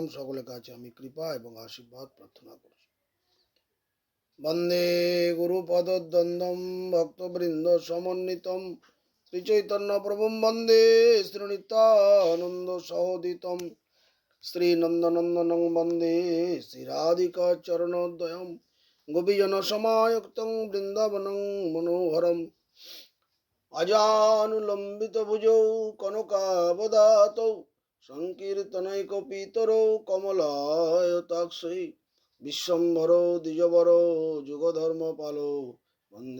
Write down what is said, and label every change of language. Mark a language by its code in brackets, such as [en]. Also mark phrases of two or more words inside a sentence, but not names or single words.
[bn] সকলের কাছে আমি কৃপা এবং আশীর্বাদ প্রার্থনা করি। [sa] বন্দে গুরুপদদ্বন্দ্বম ভক্তবৃন্দ সমন্বিতম শ্রী চৈতন্য প্রভুম বন্দে শ্রী নিত্যানন্দ সহোদিতম শ্রী নন্দনন্দনং বন্দে শ্রী রাধিকা চরণোদয়ম গোপীজন সমায়ুক্তং বৃন্দাবনং মনোহরম অজানুলম্বিত ভুজৌ কনকাবদাতৌ সংকীর্তনৈকপিতরৌ কমলায়তাক্ষৈ বিশ্বম্ভরো দ্বিজবরো যুগধর্মপালো বন্দে